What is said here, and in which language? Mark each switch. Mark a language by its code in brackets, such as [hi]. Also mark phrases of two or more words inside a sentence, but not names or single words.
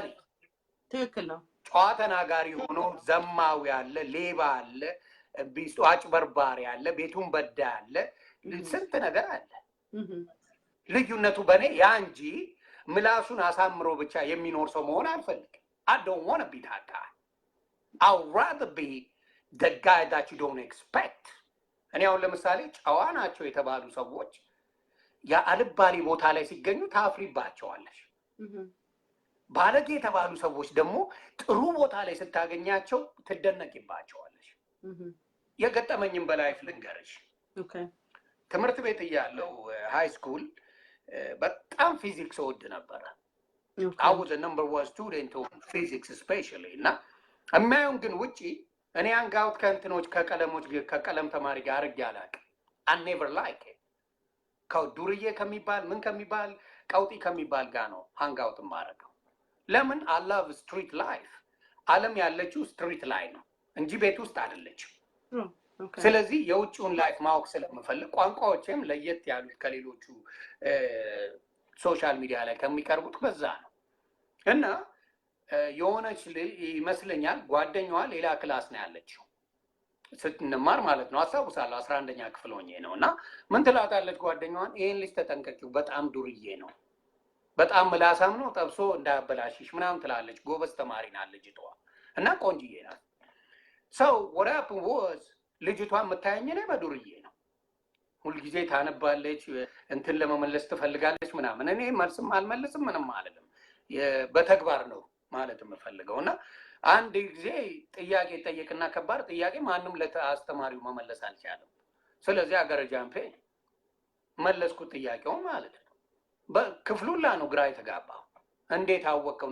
[am] ትክክል ነው። ጨዋ ተናጋሪ ሆኖ ዘማዊ አለ፣ ሌባ አለ፣ ቢስቶ አጭበርባሪ አለ፣ ቤቱን በዳ አለ፣ ስንት ነገር አለ። ልዩነቱ በኔ ያ እንጂ ምላሱን አሳምሮ ብቻ የሚኖር ሰው መሆን አልፈልግም። [en] I don't want to be that guy. I'd rather be the guy that you don't expect. [am] እኔ አሁን ለምሳሌ ጨዋ ናቸው የተባሉ ሰዎች የአልባሌ ቦታ ላይ ሲገኙ ታፍሪባቸዋለሽ። ባለጌ የተባሉ ሰዎች ደግሞ ጥሩ ቦታ ላይ ስታገኛቸው ትደነቂባቸዋለሽ። የገጠመኝም በላይ ልንገርሽ። ትምህርት ቤት እያለሁ [en] high school [am] በጣም ፊዚክስ ወድ ነበረ። [en] I was a number 1 student of physics especially [am] እና የሚያዩን ግን ውጪ እኔ አንጋውት ከእንትኖች ከቀለም ተማሪ ጋር አድርጌ አላውቅም። [en] I never like it። [am] ከዱርዬ ከሚባል ምን ከሚባል ቀውጢ ከሚባል ጋር ነው ሃንጋውት የማደርገው። ለምን? [en] I love street life። [am] ዓለም ያለችው ስትሪት ላይ ነው እንጂ ቤት ውስጥ አይደለችም። ስለዚህ የውጭውን ላይፍ ማወቅ ስለምፈልግ ቋንቋዎችም ለየት ያሉት ከሌሎቹ [en] social media [am] ላይ ከሚቀርቡት በዛ ነው። እና የሆነች ይመስለኛል ጓደኛዋ ሌላ ክላስ ነው ያለችው ስትንማር ማለት ነው። አስታውሳለሁ 11ኛ ክፍል ሆኜ ነው። እና ምን ትላታለች ጓደኛዋን? ይሄን ልጅ ተጠንቀቂው፣ በጣም ዱርዬ ነው፣ በጣም ምላሳም ነው፣ ጠብሶ እንዳያበላሽሽ ምናምን ትላለች። ጎበዝ ተማሪ ናት ልጅቷ እና ቆንጅዬ ናት። ሰው [en] what happened was [am] ልጅቷ የምታየኝ እኔ በዱርዬ ነው። ሁልጊዜ ታነባለች፣ እንትን ለመመለስ ትፈልጋለች ምናምን። እኔ መልስም አልመልስም ምንም አልልም። በተግባር ነው ማለት የምፈልገው። እና አንድ ጊዜ ጥያቄ ጠየቅና ከባድ ጥያቄ ማንም ለአስተማሪው መመለስ አልቻለም። ስለዚህ አገረ ጃምፔ መለስኩት ጥያቄውን ማለት ነው። በክፍሉላ ነው ግራ የተጋባው። እንዴት አወቀው?